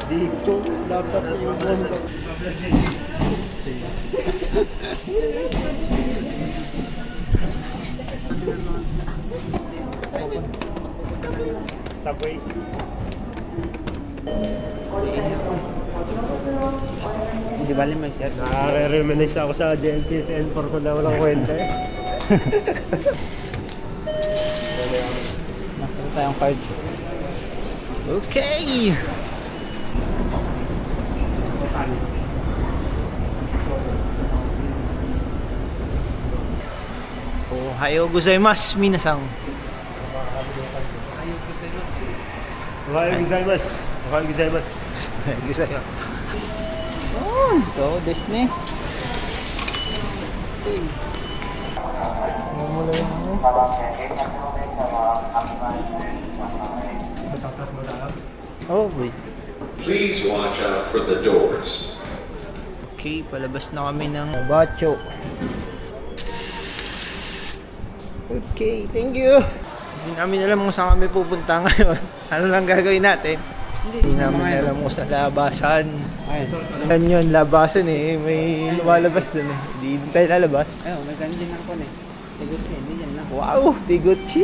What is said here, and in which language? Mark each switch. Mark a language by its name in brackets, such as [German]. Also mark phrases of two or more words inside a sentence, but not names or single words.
[Filipino] Dito, laptop yung buwan. Subway. Hindi bali may share. Nakaka-reminisce ako sa JLT 10 for ko na walang kwenta eh. Nakita tayong card. Okay! [Japanese] おはようございます、皆さん. おはようございます。おはようございます. ございます。Oh、そうですね. [Filipino] Okay. Mula yung ano. Matatas mo na. [English] Oh, wait. Please watch out for the doors. [Filipino] Okay, palabas na kami ng Bacho. [English] Okay, thank you. [Filipino] Hindi namin alam kung saan kami pupunta ngayon. Ano lang gagawin natin? Hindi namin alam kung saan labasan. Yan yun, labasan eh. May lumalabas dun eh. Hindi tayo lalabas. Ayun, may ganyan ako eh. Tigutsi, hindi yan lang. Wow, Tigutsi.